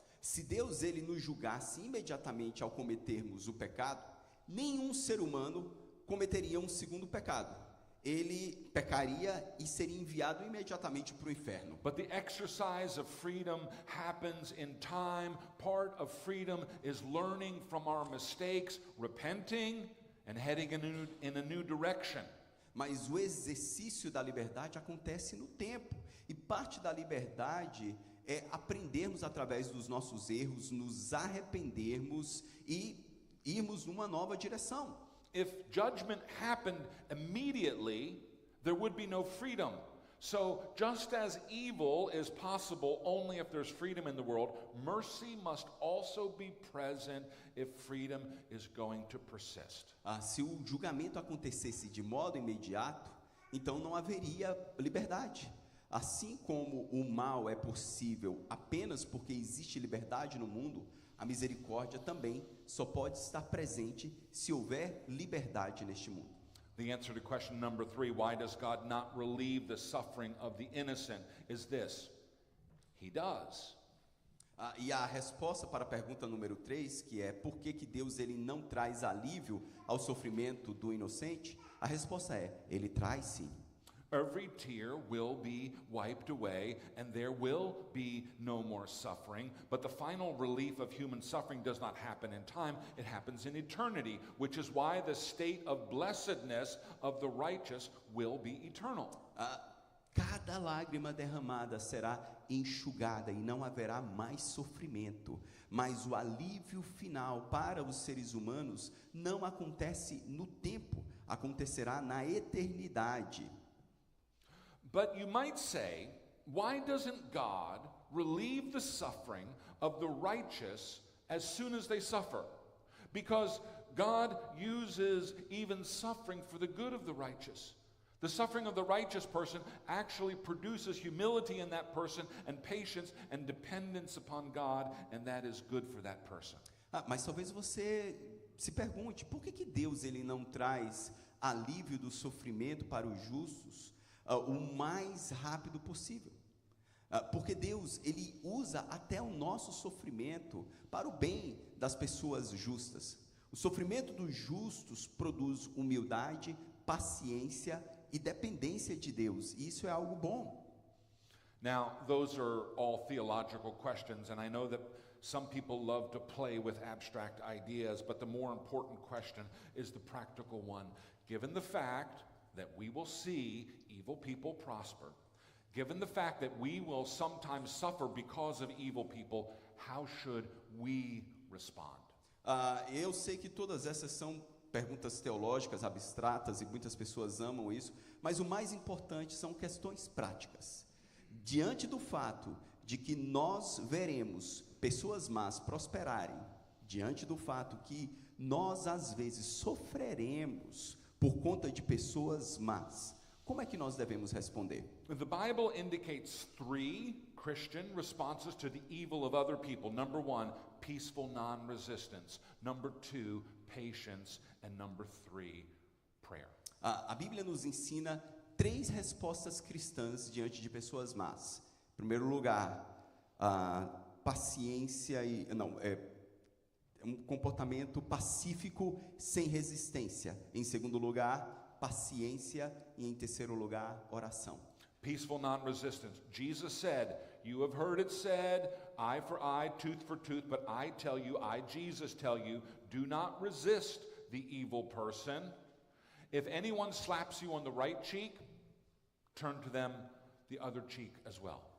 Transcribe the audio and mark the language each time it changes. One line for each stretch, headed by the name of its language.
Portuguese: Se Deus ele nos julgasse imediatamente ao cometermos o pecado, nenhum ser humano cometeria um segundo pecado. Ele pecaria e seria enviado imediatamente para o inferno.
English: But the exercise of freedom happens in time. Part of freedom is learning from our mistakes, repenting, and heading in a new direction.
Portuguese: Mas o exercício da liberdade acontece no tempo. E parte da liberdade é aprendermos através dos nossos erros, nos arrependermos e irmos numa nova direção.
English: If judgment happened immediately, there would be no freedom. So, just as evil is possible only if there's freedom in the world, mercy must also be present if freedom is going to persist.
Portuguese: Se o julgamento acontecesse de modo imediato, então não haveria liberdade. Assim como o mal é possível apenas porque existe liberdade no mundo, a misericórdia também só pode estar presente se houver liberdade neste mundo.
English: The answer to question number 3, why does God not relieve the suffering of the innocent, is this: He does.
Portuguese: E a resposta para a pergunta número 3, que é por que Deus ele não traz alívio ao sofrimento do inocente? A resposta é, ele traz sim.
English: Every tear will be wiped away, and there will be no more suffering. But the final relief of human suffering does not happen in time, it happens in eternity, which is why the state of blessedness of the righteous will be eternal.
Portuguese: Cada lágrima derramada será enxugada e não haverá mais sofrimento. Mas o alívio final para os seres humanos não acontece no tempo, acontecerá na eternidade.
English: But you might say, why doesn't God relieve the suffering of the righteous as soon as they suffer? Because God uses even suffering for the good of the righteous. The suffering of the righteous person actually produces humility in that person and patience and dependence upon God, and that is good for that person.
Portuguese: Mas talvez você se pergunte, por que Deus ele não traz alívio do sofrimento para os justos o mais rápido possível? Porque Deus ele usa até o nosso sofrimento para o bem das pessoas justas. O sofrimento dos justos produz humildade, paciência e dependência de Deus. E isso é algo bom.
English: Now, those are all theological questions, and I know that some people love to play with abstract ideas, but the more important question is the practical one. Given the fact that we will see evil people prosper, given the fact that we will sometimes suffer because of evil people, how should we respond?
Portuguese: Eu sei que todas essas são perguntas teológicas, abstratas, e muitas pessoas amam isso, mas o mais importante são questões práticas. Diante do fato de que nós veremos pessoas más prosperarem, diante do fato que nós às vezes sofreremos por conta de pessoas más, como é que nós devemos responder?
English: The Bible indicates 3 Christian responses to the evil of other people. Number 1, peaceful non-resistance. Number 2, patience. And number 3, prayer.
Portuguese: A Bíblia nos ensina 3 respostas cristãs diante de pessoas más. Em primeiro lugar, paciência um comportamento pacífico sem resistência. Em segundo lugar, paciência. E em terceiro lugar, oração.
English: Peaceful non-resistance. Jesus said, you have heard it said, eye for eye, tooth for tooth, but I tell you, Jesus tell you, do not resist the evil person. If anyone slaps you on the right cheek, turn to them the other cheek as well.